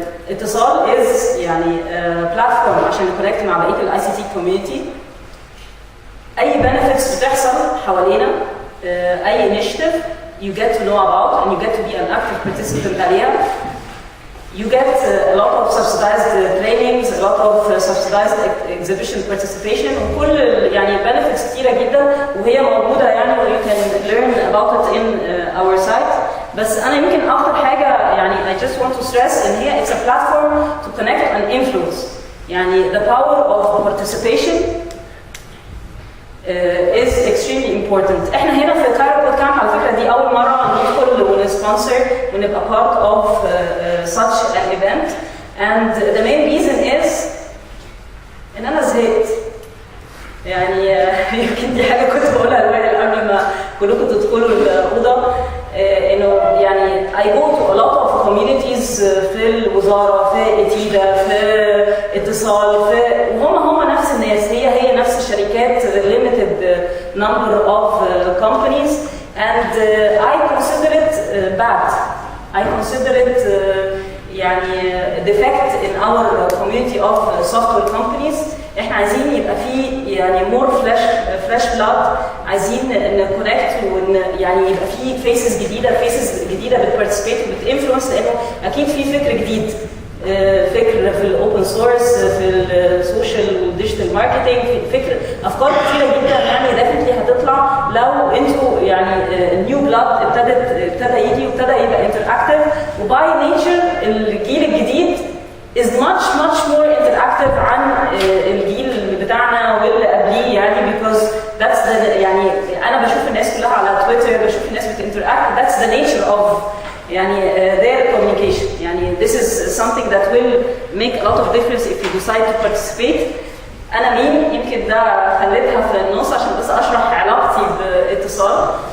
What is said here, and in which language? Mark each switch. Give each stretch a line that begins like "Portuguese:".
Arabic: اتصال is يعني بلاتفورم عشان نكونكت مع بقيه الاي سي تي كوميونتي.
English: اي benefits
Arabic: بتحصل حوالينا،
English: اي initiative you get to know about and you get to be an active participant عليها. You get a lot of subsidized trainings, a lot of subsidized exhibition participation،
Arabic: وكل يعني
English: benefits كتيرة جدا
Arabic: وهي موجودة يعني
English: you can learn about it in our site.
Arabic: بس أنا يمكن أكتر حاجة يعني
English: I just want to stress
Arabic: إن هي
English: it's a platform to connect and influence. يعني the power of participation is extremely important.
Arabic: احنا هنا في كايرو بوت كامب على فكره دي اول مره ندخل ونسبونسر ونبقى
English: part of such an event, and the main reason is
Arabic: ان انا زهقت. يعني يمكن دي حاجه كنت بقولها لوائل قبل ما كلكم تدخلوا الاوضه، انه يعني
English: I go to a lot of communities
Arabic: في الوزاره، في اتيدا، في اتصال، وهم نفس الناس، هي نفس الشركات،
English: limited number of companies, and I consider it bad. I consider it يعني defect in our community of software companies.
Arabic: احنا عايزين يبقى في يعني
English: more fresh blood،
Arabic: عايزين نكونكت يعني يبقى في faces جديده بتبارتيسيبيت وبتانفلونس، لانه اكيد في فكر جديد، فكر في الاوبن سورس، في السوشيال والديجيتال ماركتنج، فكر افكار كتيره جدا يعني ديفنتلي هتطلع لو انتوا يعني النيو بلاد ابتدى يجي وابتدى يبقى انتراكتيف. وباي نيتشر الجيل الجديد
English: is much more interactive
Arabic: عن الجيل بتاعنا واللي قبليه، يعني
English: because that's the
Arabic: يعني انا بشوف الناس كلها على تويتر، بشوف الناس بتinteract،
English: that's the nature of
Arabic: يعني
English: their communication. يعني this is something that will make a lot of difference if you decide to participate.
Arabic: أنا مين؟ يمكن ده خليتها في النص عشان بس أشرح علاقتي باتصال.